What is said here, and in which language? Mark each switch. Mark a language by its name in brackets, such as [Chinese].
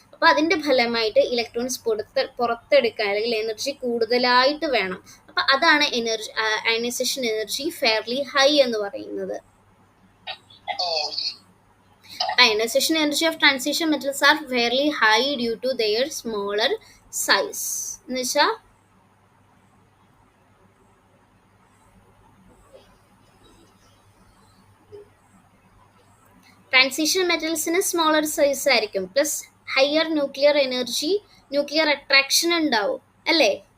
[Malayalam] അപ്പൊ അതിന്റെ ഫലമായിട്ട് ഇലക്ട്രോൺസ് പുറത്തെടുക്കാൻ അല്ലെങ്കിൽ എനർജി കൂടുതലായിട്ട് വേണം. അപ്പൊ അതാണ് അയണൈസേഷൻ എനർജി ഫെയർലി ഹൈ എന്ന് പറയുന്നത്. [English] Ionization energy of transition metals are fairly high due to their smaller size. [Malayalam] എന്ന് വെച്ചാൽ ട്രാൻസിഷൻ മെറ്റൽസിന് സ്മോളർ സൈസ് ആയിരിക്കും. പ്ലസ് ഹയർ ന്യൂക്ലിയർ അട്രാക്ഷൻ ഉണ്ടാവും അല്ലേ?